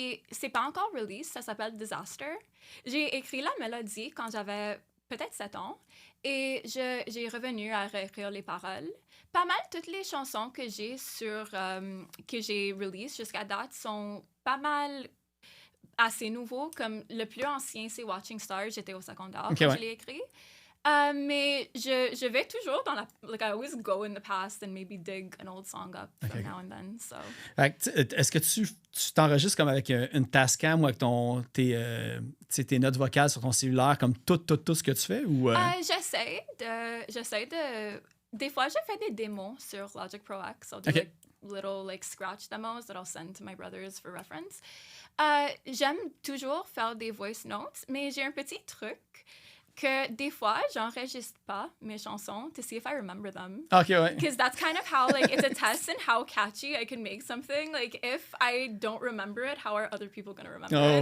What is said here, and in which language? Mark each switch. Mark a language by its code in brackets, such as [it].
[fr] C'est pas encore release, ça s'appelle Disaster. J'ai écrit la mélodie quand j'avais peut-être 7 ans et j'ai revenu à réécrire les paroles. Pas mal toutes les chansons que j'ai que j'ai release jusqu'à date sont pas mal assez nouveaux. Comme le plus ancien, c'est Watching Stars. J'étais au secondaire quand je l'ai écrit. Mais je vais toujours dans la... [en] Like, I always go in the past and maybe dig an old song up from now and then, so... [fr] Est-ce que tu t'enregistres comme avec une Tascam ou avec tes notes vocales sur ton cellulaire, comme tout ce que tu fais? Ou J'essaie de... Des fois, je fais des démos sur Logic Pro X. [en] I'll do little scratch demos that I'll send to my brothers for reference. [fr] J'aime toujours faire des voice notes, mais j'ai un petit truc que des fois, j'enregistre pas mes chansons [en] to see if I remember them. [fr] OK, ouais. [en] Because that's kind of how, it's a test in how catchy I can make something. Like, if I don't remember it, how are other people going to remember it?